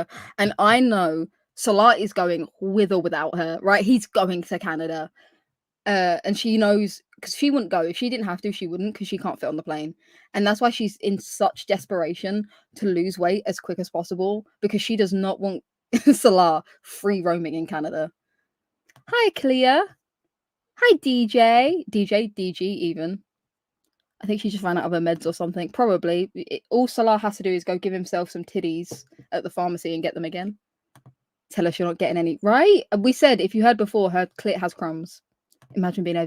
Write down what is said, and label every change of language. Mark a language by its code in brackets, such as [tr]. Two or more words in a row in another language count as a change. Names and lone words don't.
[en] And I know Salah is going with or without her, right? He's going to Canada. And she knows, because she wouldn't go. If she didn't have to, she wouldn't, because she can't fit on the plane. And that's why she's in such desperation to lose weight as quick as possible, because she does not want Salah free roaming in Canada. Hi, Clea. Hi, DJ. DG even. I think she just ran out of her meds or something. Probably. All Salah has to do is go give himself some titties at the pharmacy and get them again. Tell us you're not getting any. Right? We said, if you heard before, her clit has crumbs.